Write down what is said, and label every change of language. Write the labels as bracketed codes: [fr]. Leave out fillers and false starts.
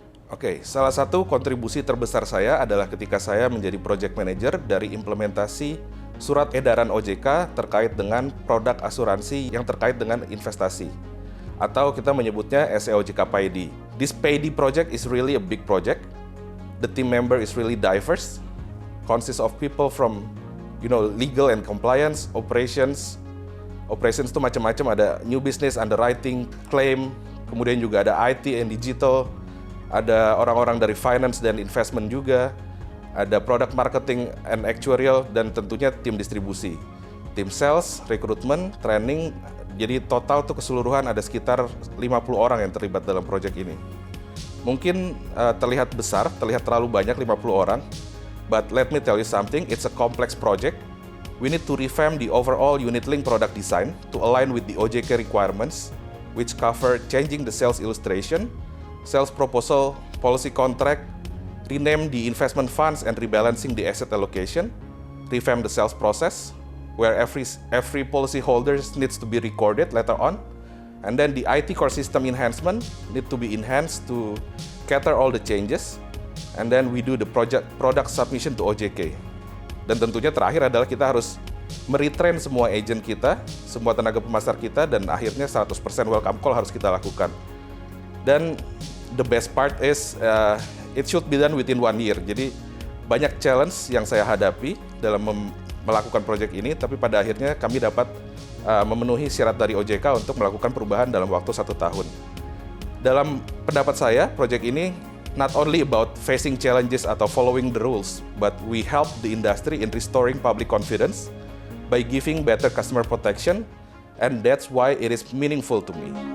[id] Oke, salah satu kontribusi terbesar saya adalah ketika saya menjadi project manager dari implementasi surat edaran OJK terkait dengan produk asuransi yang terkait dengan investasi. Atau kita menyebutnya SEOJK PAID. [en] This PAID project is really a big project. The team member is really diverse. Consists of people from legal and compliance, operations [id] itu macam-macam, ada [en] new business, underwriting, claim, [id] kemudian juga ada [en] IT and digital, [id] ada orang-orang dari [en] finance dan investment juga, ada product marketing and actuarial, [id] dan tentunya tim distribusi, tim [en] sales, recruitment, training. [id] Jadi total tuh keseluruhan ada sekitar 50 orang yang terlibat dalam proyek ini. Mungkin terlihat besar, terlihat terlalu banyak 50 orang. [en] But let me tell you something, it's a complex project. We need to revamp the overall unit-linked product design to align with the OJK requirements, which cover changing the sales illustration, sales proposal, policy contract, rename the investment funds and rebalancing the asset allocation, revamp the sales process, where every policy holder needs to be recorded later on, and then the IT core system enhancement need to be enhanced to cater all the changes. And then we do the product submission to OJK. [id] Dan tentunya terakhir adalah kita harus meretrain semua agent kita, semua tenaga pemasar kita, dan akhirnya 100% welcome call harus kita lakukan. Dan [en] the best part is it should be done within 1 year. [id] Jadi banyak challenge yang saya hadapi dalam melakukan proyek ini, tapi pada akhirnya kami dapat memenuhi syarat dari OJK untuk melakukan perubahan dalam waktu 1 tahun. Dalam pendapat saya, proyek ini [en] not only about facing challenges [id] atau [en] following the rules, but we help the industry in restoring public confidence by giving better customer protection, and that's why it is meaningful to me.